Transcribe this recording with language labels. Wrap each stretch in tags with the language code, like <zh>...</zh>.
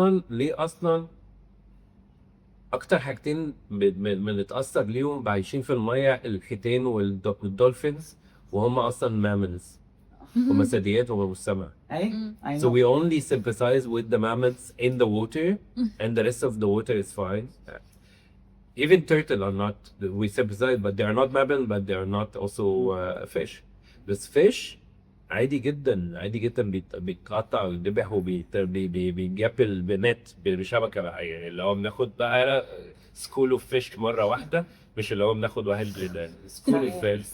<ar>ليه اصلا اكتر حاجتين بنتأثر ليهم بعايشين في المية، الحيتان والدولفينز، وهم اصلا</ar> <en>mammals.</en> <ar>هم ثدييات، هم مش سمك. اي</ar> <en>I So know. we only sympathize with the mammals in the water, and the rest of the water is fine. Even turtle are not, we sympathize, but they are not mammal, but they are not also fish.</en> <ar>بس fish عادي جدا، عادي جدا بيتقطع ويذبح وبيجابل بنت بشبكة بقى، يعني اللي هو بناخد بقى</ar> <en>school of fish</en> <ar>مرة واحدة، مش اللي هو بناخد واحد سكول اوف فيش.</ar>